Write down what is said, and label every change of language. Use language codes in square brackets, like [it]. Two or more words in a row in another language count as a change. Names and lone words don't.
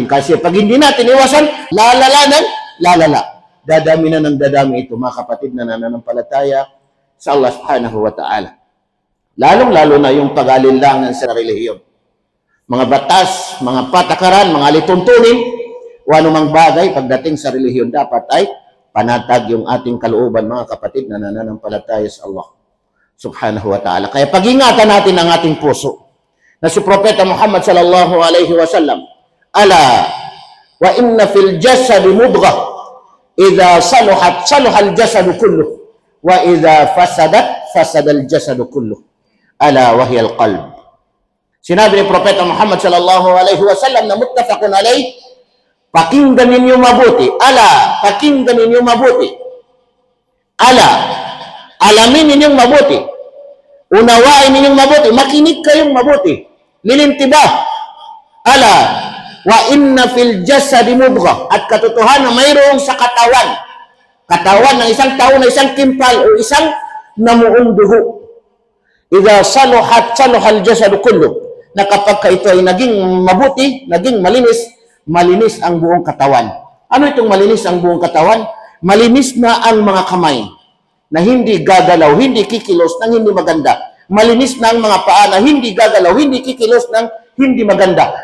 [tl] Kasi pag hindi natin iwasan, lalala ng lalala. Dadami na ng dadami ito, mga kapatid na nananampalataya sa Allah [ar] سبحانه وتعالى. [tl] Lalong-lalo na yung pag-alinlangan sa relihiyon. Mga batas, mga patakaran, mga lituntunin, o anumang bagay pagdating sa relihiyon dapat ay panatag yung ating kalooban, mga kapatid na nananampalataya sa Allah [ar] سبحانه وتعالى. [tl] Kaya pag-ingatan natin ang ating puso na si Propeta Muhammad [ar] صلى الله عليه وسلم, ألا وإن في الجسد مضغة إذا صلحت صلح الجسد كله وإذا فسدت فسد الجسد كله ألا وهي القلب. [tl] Sinabi ni Propeta Muhammad [ar] صلى الله عليه وسلم [tl] na [ar] متفق عليه, [tl] pakinggan ninyo mabuti. Ala, pakinggan ninyo mabuti. Ala, alamin ninyong mabuti. Unawain ninyong mabuti. Makinig kayong mabuti. Lilintibah. [ar] ألا وإن في الجسد مضغة. [tl] At katotohanan na mayroong sa katawan. Katawan ng isang tao na isang kimpal o isang namuong dugo. [ar] إذا صلحت صلح الجسد كله. [tl] Na kapag ito ay naging mabuti, naging malinis, malinis ang buong katawan. Ano itong malinis ang buong katawan? Malinis na ang mga kamay na hindi gagalaw, hindi kikilos ng hindi maganda. Malinis na ang mga paa na hindi gagalaw, hindi kikilos ng hindi maganda.